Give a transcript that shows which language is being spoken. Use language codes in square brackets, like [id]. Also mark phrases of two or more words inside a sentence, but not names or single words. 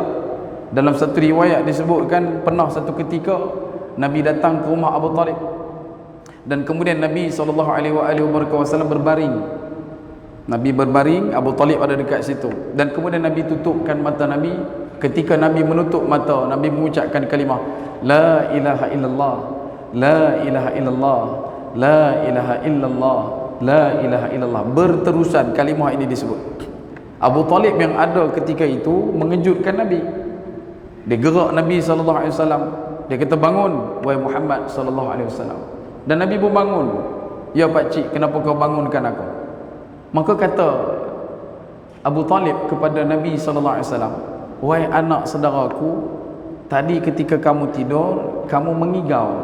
[ms] Dalam satu riwayat disebutkan, pernah satu ketika Nabi datang ke rumah Abu Talib, dan kemudian Nabi SAW berbaring. Nabi berbaring, Abu Talib ada dekat situ, dan kemudian Nabi tutupkan mata Nabi. Ketika Nabi menutup mata, Nabi mengucapkan kalimah [ar] لا إله إلا الله, لا إله إلا الله, لا إله إلا الله, لا إله إلا الله. [ms] Berterusan kalimah ini disebut. Abu Talib yang ada ketika itu mengejutkan Nabi. Dia gerak Nabi SAW. Dia kata, bangun wahai Muhammad SAW. Dan Nabi pun bangun. Ya pakcik, kenapa kau bangunkan aku? Maka kata Abu Talib kepada Nabi SAW, wahai anak saudaraku, tadi ketika kamu tidur, kamu mengigau.